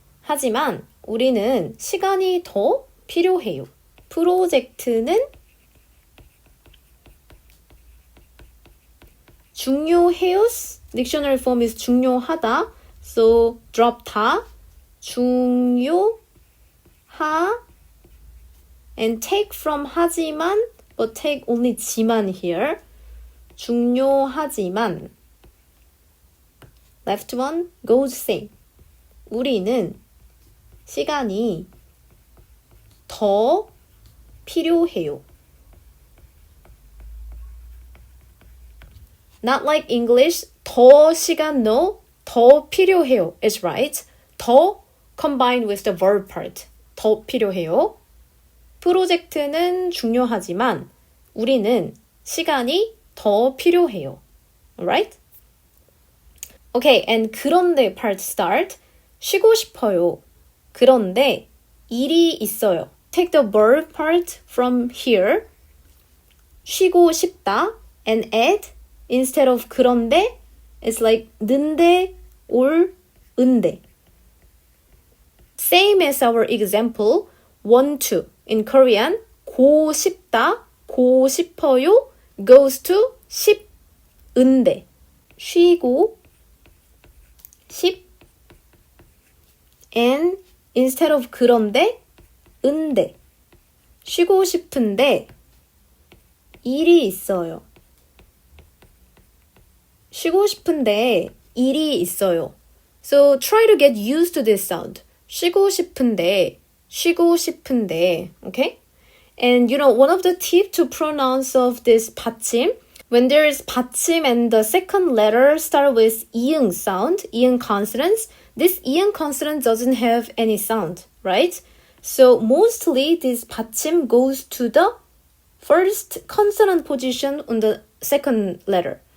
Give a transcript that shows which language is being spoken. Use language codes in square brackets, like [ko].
[ko] 하지만 우리는 시간이 더 필요해요. 프로젝트는 중요해요's [en] dictionary form is 중요하다. So drop 다. 중요하 and take from 하지만 but take only 지만 here. [ko] 중요하지만. [en] Left one goes same. [ko] 우리는 시간이 더 필요해요. [en] Not like English, 더 시간 no, [ko] 더 필요해요 [en] is right. 더 combined with the verb part. [ko] 더 필요해요. 프로젝트는 중요하지만 우리는 시간이 더 필요해요. [en] Alright? Okay, and 그런데 part start. [ko] 쉬고 싶어요. 그런데 일이 있어요. [en] Take the verb part from here. [ko] 쉬고 싶다 [en] and add instead of 그런데 it's like 는데 or 은데. Same as our example, want to. In Korean, 고 싶다, 고 싶어요 goes to 싶, 은데. [ko] 쉬고 싶 [en] and instead of 그런데, 은데. [ko] 쉬고 싶은데 일이 있어요. 쉬고 싶은데 일이 있어요. [en] So try to get used to this sound. [ko] 쉬고 싶은데, 쉬고 싶은데, okay? [en] And you know, one of the tips to pronounce of this 받침, when there is 받침 and the second letter start with 이응 sound, 이응 consonants, this 이응 consonant doesn't have any sound, right? So mostly this 받침 goes to the first consonant position on the second letter.